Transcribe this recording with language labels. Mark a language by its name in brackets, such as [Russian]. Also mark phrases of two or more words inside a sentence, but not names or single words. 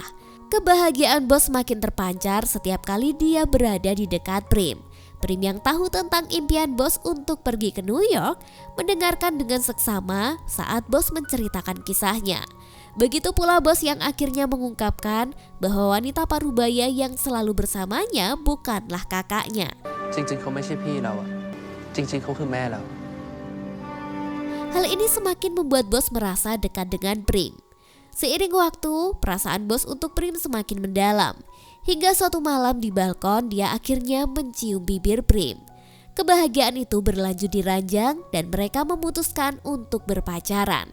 [Indonesian] Kebahagiaan bos semakin terpancar setiap kali dia berada di dekat Prim. Prim yang tahu tentang impian bos untuk pergi ke New York mendengarkan dengan seksama saat bos menceritakan kisahnya. Begitu pula bos yang akhirnya mengungkapkan bahwa wanita parubaya yang selalu bersamanya bukanlah kakaknya. [Thai] จริงๆเขาไม่ใช่พี่เราอะจริงๆเขาคือแม่เรา [Indonesian] Hal ini semakin membuat bos merasa dekat dengan Prim. Seiring waktu, perasaan bos untuk Prim semakin mendalam. Hingga suatu malam di balkon dia akhirnya mencium bibir Prim. Kebahagiaan itu berlanjut di ranjang dan mereka memutuskan untuk berpacaran.